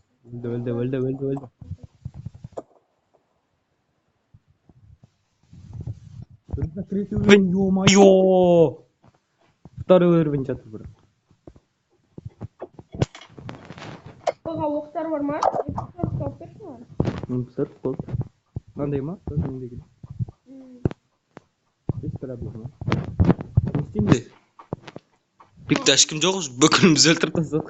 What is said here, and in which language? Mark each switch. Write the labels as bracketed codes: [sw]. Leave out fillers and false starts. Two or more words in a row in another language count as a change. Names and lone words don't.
[tr] Öldü. Ben ё-моё! [ru] Второй уровень жатыр бро. [kk] Бага оқтар бар ма? Тауып берші маған. Сыр болды. Мынандай ма? Мендегі. [ru] Без проблема. [kk] Не істейміз? Пикте ешкім жоқ, бүкіліміз өлтіріп тастадық.